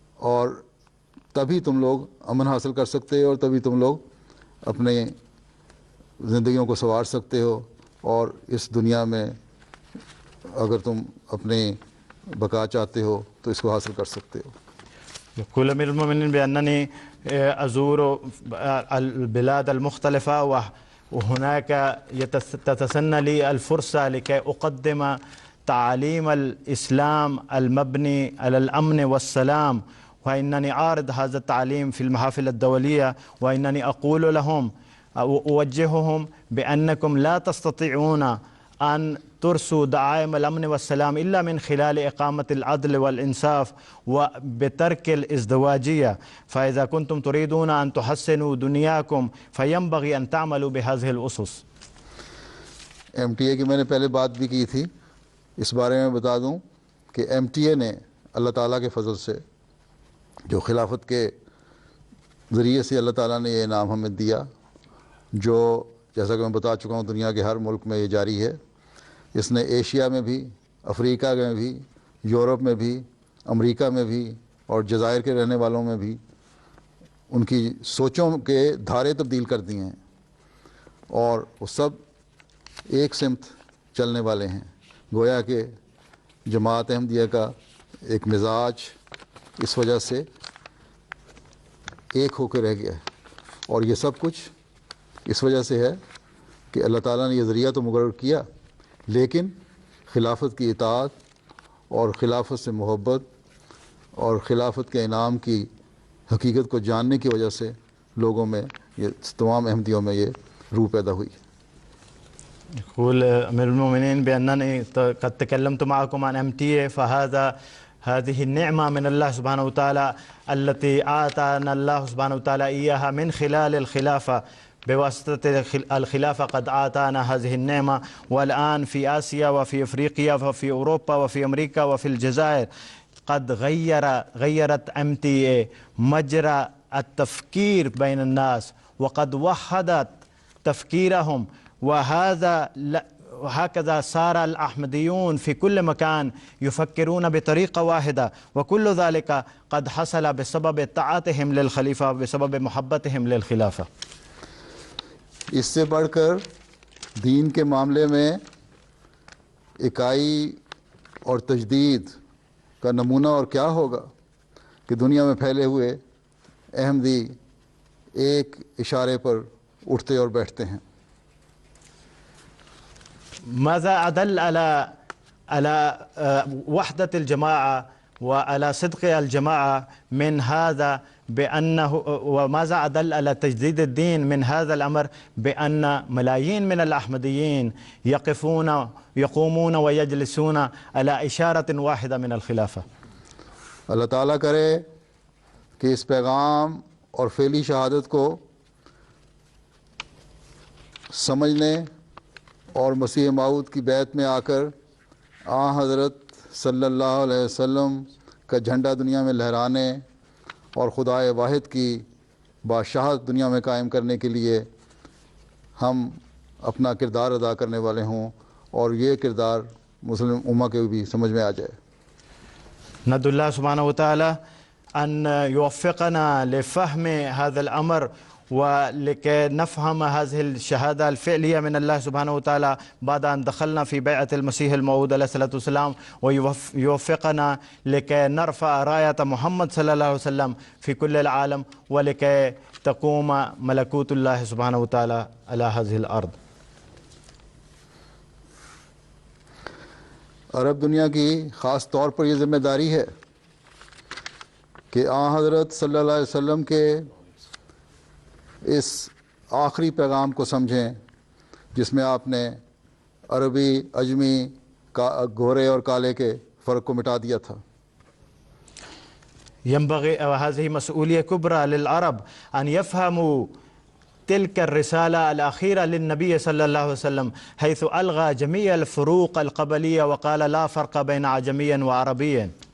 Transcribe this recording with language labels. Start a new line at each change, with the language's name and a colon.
Urdu: اور تبھی تم لوگ امن حاصل کر سکتے ہو اور تبھی تم لوگ اپنے زندگیوں کو سنوار سکتے ہو، اور اس دنیا میں اگر تم اپنے بقا چاہتے ہو تو اس کو حاصل کر سکتے ہو.
Arabic: يقول أمير المؤمنين بأنني أزور البلاد المختلفة وهناك تتسنى لي الفرصة لكي أقدم تعاليم الإسلام المبني على الأمن والسلام، وإنني عارض هذا التعليم في المحافل الدولية، وإنني أقول لهم أوجههم بأنكم لا تستطيعون أن ترسوا دعائم الأمن والسلام إلا من خلال إقامة العدل والإنصاف وبترك الازدواجية، فإذا كنتم تريدون أن تحسنوا دنياكم فينبغي أن تعملوا بهذه الأسس.
Urdu: MTA کی میں نے پہلے بات بھی کی تھی، اس بارے میں بتا دوں کہ MTA نے اللہ تعالیٰ کے فضل سے جو خلافت کے ذریعے سے اللہ تعالیٰ نے یہ انعام ہمیں دیا، جو جیسا کہ میں بتا چکا ہوں دنیا کے ہر ملک میں یہ جاری ہے. اس نے ایشیا میں بھی، افریقہ میں بھی، یورپ میں بھی، امریکہ میں بھی اور جزائر کے رہنے والوں میں بھی ان کی سوچوں کے دھارے تبدیل کر دی ہیں، اور وہ سب ایک سمت چلنے والے ہیں. گویا کہ جماعت احمدیہ کا ایک مزاج اس وجہ سے ایک ہو کے رہ گیا ہے، اور یہ سب کچھ اس وجہ سے ہے کہ اللہ تعالیٰ نے یہ ذریعہ تو مقرر کیا، لیکن خلافت کی اطاعت اور خلافت سے محبت اور خلافت کے انعام کی حقیقت کو جاننے کی وجہ سے لوگوں میں، یہ تمام احمدیوں میں یہ روح پیدا ہوئی.
Arabic: يقول أمير المؤمنين بأنني قد تكلمت معكم عن MTA، هذه النعمة من الله سبحانه وتعالى التي آتانا الله سبحانه وتعالى إياها من خلال الخلافة. بواسطة الخلافة قد آتانا هذه النعمة، والآن في آسيا وفي أفريقيا وفي أوروبا وفي أمريكا وفي الجزائر قد غيرت MTA مجرى التفكير بين الناس وقد وحدت تفكيرهم، وهكذا صار الأحمديون في كل مكان يفكرون بطريقة واحدة، وكل ذلك قد حصل بسبب طاعتهم للخليفة وبسبب محبتهم للخلافة.
Urdu: اس سے بڑھ کر دین کے معاملے میں اکائی اور تجدید کا نمونہ اور کیا ہوگا کہ دنیا میں پھیلے ہوئے احمدی ایک اشارے پر اٹھتے اور بیٹھتے ہیں.
Arabic: ماذا أدل على وحدة الجماعة وعلى صدق الجماعة من هذا بأنه، وماذا أدل على تجديد الدين من هذا الأمر بأن ملايين من الأحمديين يقومون ويجلسون على إشارة واحدة من الخلافة.
Urdu: اللہ تعالیٰ کرے کہ اس پیغام اور فعلی شہادت کو سمجھنے اور مسیح موعود کی بیعت میں آ کر حضرت صلی اللہ علیہ وسلم کا جھنڈا دنیا میں لہرانے اور خدائے واحد کی بادشاہت دنیا میں قائم کرنے کے لیے ہم اپنا کردار ادا کرنے والے ہوں، اور یہ کردار مسلم امہ کے بھی سمجھ میں آ جائے.
Arabic: ندعو الله سبحانه وتعالى أن يوفقنا لفهم هذا الأمر ولكي نفهم هذه الشهادة الفعلية من الله سبحانه وتعالى بعد أن دخلنا في بيعة المسيح الموعود عليه الصلاة والسلام، ويوفقنا لكي نرفع راية محمد صلى الله عليه وسلم في كل العالم ولكي تقوم ملكوت الله سبحانه وتعالى على هذه الأرض.
Urdu: عرب دنیا کی خاص طور پر یہ ذمہ داری ہے کہ آن حضرت صلی اللہ علیہ وسلم کے اس آخری پیغام کو سمجھیں جس میں آپ نے عربی عجمی گورے اور کالے کے فرق کو مٹا دیا تھا.
Arabic: ينبغي وهذه مسؤولية كبرى للعرب أن يفهموا تلك الرسالة الأخيرة للنبي صلى الله عليه وسلم حيث ألغى جميع الفروق القبلية وقال لا فرق بين عجمي وعربي.